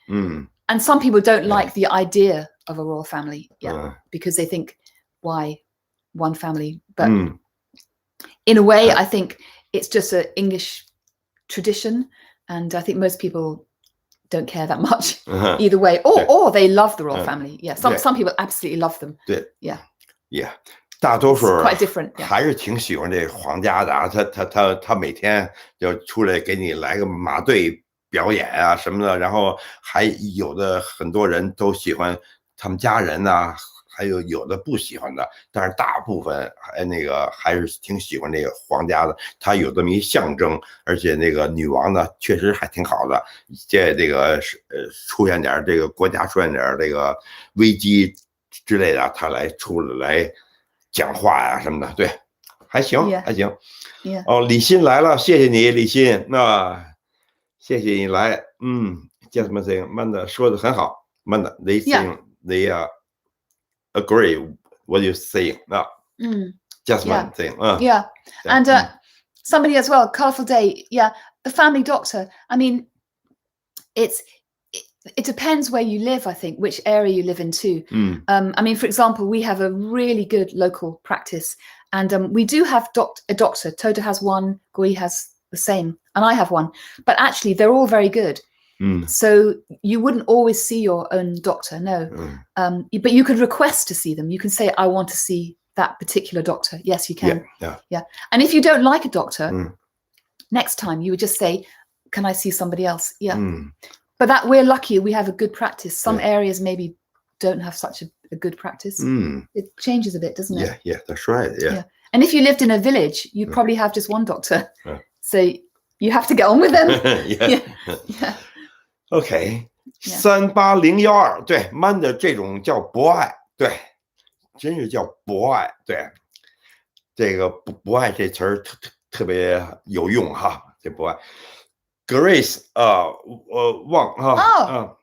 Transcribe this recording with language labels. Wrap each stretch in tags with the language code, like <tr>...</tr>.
<en>And some people don't like the idea of a royal family, because they think, why one family? But in a way, I think it's just an English tradition. And I think most people don't care that much either way. Or they love the royal family. Yeah, some people absolutely love them. Yeah.</en> <zh>大多数</zh> <en>quite different.</en> <zh>还是挺喜欢这皇家的啊，他每天就出来给你来个马队表演啊什么的，然后还有的很多人都喜欢他们家人呐，还有的不喜欢的，但是大部分还是挺喜欢这个皇家的，它有这么一象征，而且那个女王呢确实还挺好的，这个出现点这个国家出现点这个危机之类的，他出来讲话呀什么的，对，还行还行。哦，李欣来了，谢谢你，李欣，谢谢你来。叫什么这个Manda说的很好，</zh> <en>Manda they think they agree what you're saying. Just one thing. And somebody as well, Colourful Day. Yeah, the family doctor. I mean, it depends where you live, I think, which area you live in too. I mean, for example, we have a really good local practice, and we do have a doctor. Toto has one, Guo Yi has the same, and I have one. But actually, they're all very good. So you wouldn't always see your own doctor, no. But you could request to see them. You can say, I want to see that particular doctor. Yes, you can. Yeah. And if you don't like a doctor, next time you would just say, can I see somebody else? Yeah. But that we're lucky we have a good practice. Some areas maybe don't have such a good practice. It changes a bit, doesn't it? Yeah, that's right. Yeah. And if you lived in a village, you'd probably have just one doctor. So you have to get on with them.</en> <zh>OK， 38012，对 ，man 的这种叫博爱，对，真是叫博爱，对，这个博爱这词儿特别有用哈，这博爱。 Grace 旺哈</zh>